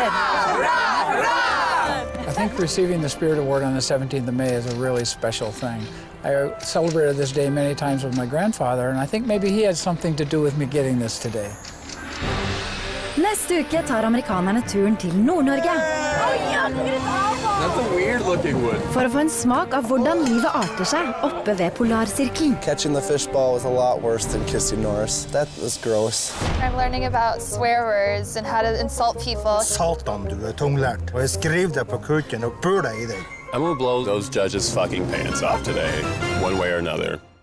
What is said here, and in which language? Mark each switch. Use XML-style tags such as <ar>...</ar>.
<en>I think receiving the Spirit Award on the 17th of May is a really special thing. I celebrated this day many times with my grandfather, and I think maybe he had something to do with me getting this today.</en> <no>Neste uke tar amerikanerne turen til Nord-Norge.</no> <en>That's a weird looking wood.</en> <no>For å få en smak av hvordan livet arter seg oppe ved polarsirkelen.</no> <en>Catching the fishbowl was a lot worse than kissing Norris. That was gross. I'm learning about swear words and how to insult people.</en> <no>Satan, du tunglært. Og jeg skriver det på kuken og bør deg i deg.</no> <en>I'm gonna blow those judges' fucking pants off today, one way or another.</en>